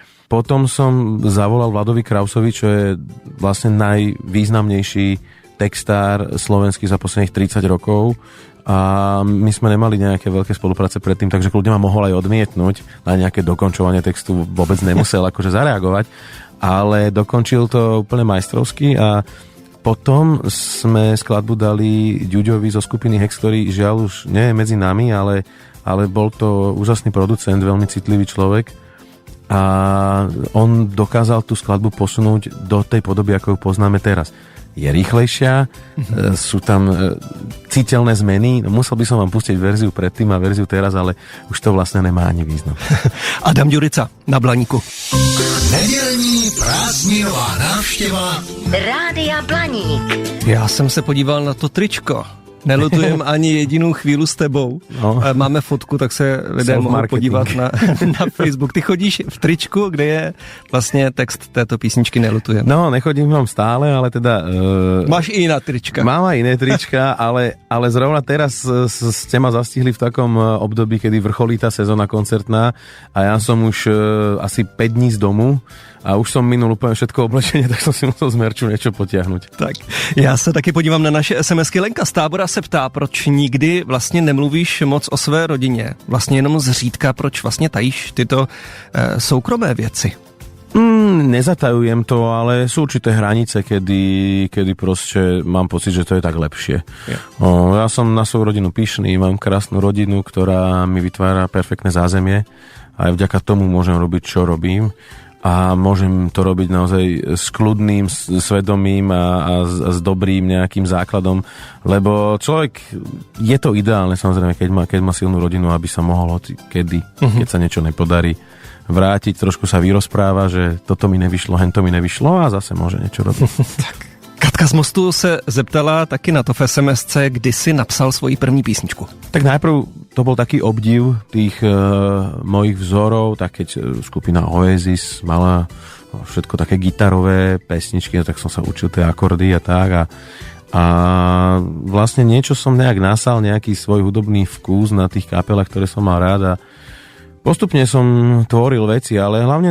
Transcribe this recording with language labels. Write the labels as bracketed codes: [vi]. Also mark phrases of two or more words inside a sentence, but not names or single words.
[sk] Potom som zavolal Vladovi Krausovi, čo je vlastne najvýznamnejší textár slovenský za posledných 30 rokov a my sme nemali nejaké veľké spolupráce predtým, takže kľudne ma mohol aj odmietnúť, na nejaké dokončovanie textu vôbec nemusel akože zareagovať, ale dokončil to úplne majstrovsky a potom sme skladbu dali Ďuďovi zo skupiny Hex, ktorý žiaľ už nie je medzi nami, ale bol to úžasný producent, veľmi citlivý človek. A on dokázal tú skladbu posunúť do tej podoby, ako ju poznáme teraz. Je rýchlejšia, sú tam citeľné zmeny. Musel by som vám pustiť verziu predtým a verziu teraz, ale už to vlastne nemá ani význam. Adam Ďurica na Blaníku. [cs] Nedělní prázdninová návštěva Rádia Blaník. Já jsem se podíval na to tričko. Nelutujem ani jedinou chvíli s tebou. No. Máme fotku, tak se lidé mohou podívat na Facebook. Ty chodíš v tričku, kde je vlastně text této písničky Nelutujem. [sk] No, nechodím vám stále, ale teda... Máš i iná trička. Mám aj iné trička, ale zrovna teraz ste ma zastihli v takom období, kedy vrcholí tá sezóna koncertná a ja som už asi 5 dní z domu a už som minul úplně všetko oblečenie, tak som si musel z merču niečo potiahnuť. [cs] Tak, já se taky podívám na naše SMSky. Lenka z Tábora se ptá, proč nikdy vlastně nemluvíš moc o své rodině. Vlastně jenom zřídka, proč vlastně tajíš tyto soukromé věci. [sk] Nezatajujem to, ale sú určité hranice, kedy proste mám pocit, že to je tak lepšie. Ja som na svoju rodinu pyšný, mám krásnu rodinu, ktorá mi vytvára perfektné zázemie a aj vďaka tomu môžem robiť, čo robím a môžem to robiť naozaj s kľudným svedomím a s dobrým nejakým základom, lebo človek, je to ideálne samozrejme, keď má silnú rodinu, aby sa mohol keď sa niečo nepodarí, vrátiť, trošku sa vyrozpráva, že toto mi nevyšlo, hento mi nevyšlo a zase môže niečo robiť. Tak. [cs] Katka z Mostu se zeptala taky na to v SMS-ce, kdy si napsal svoji první písničku. [sk] Tak najprv to bol taký obdiv tých mojich vzorov, tak keď skupina Oasis mala všetko také gitarové pesničky, tak som sa učil tie akordy a tak a vlastne niečo som nejak nasal, nejaký svoj hudobný vkus na tých kapelách, ktoré som mal rád a postupne som tvoril veci, ale hlavne